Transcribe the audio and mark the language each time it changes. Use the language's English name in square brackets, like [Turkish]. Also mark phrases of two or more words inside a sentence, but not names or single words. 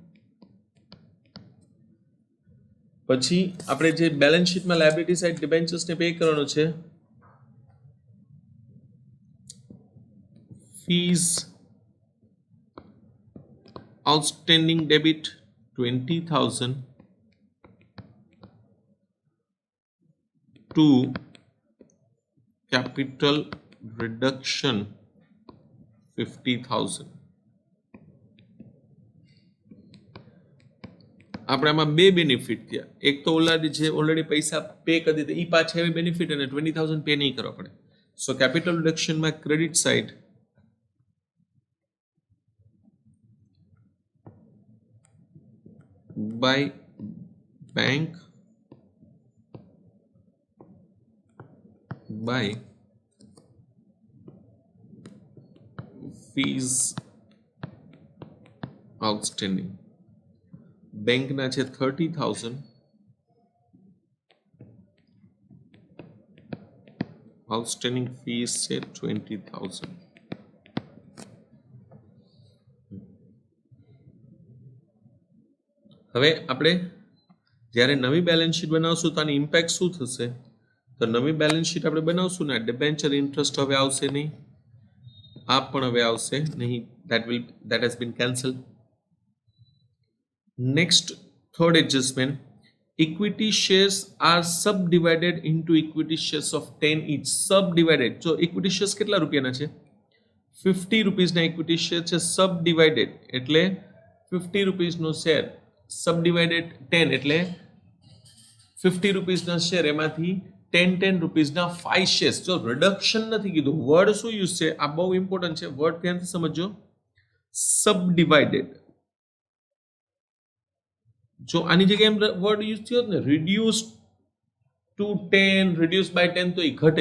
[Gujarati] પછી આપણે જે બેલેન્સ શીટમાં [English] liability side [Gujarati] ડિબેન્ચર્સને પે કરવાનો છે, [English] fees outstanding debit 20,000 to capital reduction 50,000. [Gujarati] આપણે આમાં બે બેનિફિટ થયા. એક તો ઓલરેડી પૈસા પે કરી દીધા એ પાછા એવી બેનિફિટ, અને 20,000 પે નહીં કરવા પડે. [English] so capital reductionમાં credit side by bank by fees outstanding. [Gujarati] બેંક ના છે 30,000, [English] outstanding fees [Gujarati] છે 20,000. હવે આપણે જ્યારે નવી [English] balance sheet [Gujarati] બનાવશું તો આની ઇમ્પેક્ટ શું થશે? તો નવી [English] balance sheet [Gujarati] આપણે બનાવશું ને, [English] debenture interest [Gujarati] હવે આવશે નહીં, આ પણ હવે આવશે નહીં, [English] that has been cancelled. Next, third adjustment, equity shares are subdivided into equity shares of 10 each. Subdivided, so equity shares [Gujarati] કેટલા રૂપિયાના છે? 50 રૂપીસના [English] equity share [Gujarati] છે. Subdivided એટલે 50 રૂપીસનો શેર, subdivided 10 એટલે 50 રૂપીસના શેર, એમાંથી 10 રૂપીસના 5 શેર્સ. જો રિડક્શન નથી કીધું, વર્ડ શું યુઝ છે આ બહુ ઇમ્પોર્ટન્ટ છે, વર્ડ ધ્યાનથી સમજો. સબડિવાઇડેડ, જો આની જગ્યાએ [English] word use [Gujarati] થયો ને [English] reduce to 10, reduce by 10, [Gujarati] તો એ ઘટે.